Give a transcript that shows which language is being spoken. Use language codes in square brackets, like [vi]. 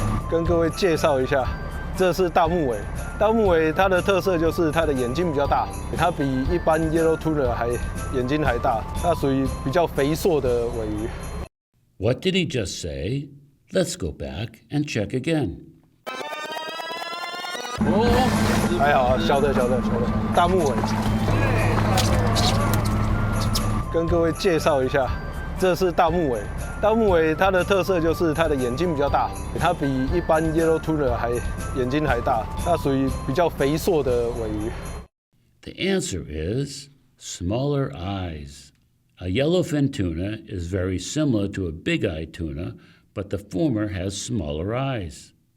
[zh] 跟各位介绍一下，这是大木尾。大木尾它的特色就是它的眼睛比较大，它比一般 Yellowfin Tuna 眼睛还大，它属于比较肥硕的尾鱼。 [en] What did he just say? Let's go back and check again. [zh] 哦，还好，小的，大木尾。跟各位介绍一下，这是大木尾。大木尾它的特色就是它的眼睛比较大，它比一般 Yellowfin Tuna眼睛还大，它属于比较肥硕的尾鱼。 [en] The answer is smaller eyes. A yellowfin tuna is very similar to a big-eyed tuna, but the former has smaller eyes.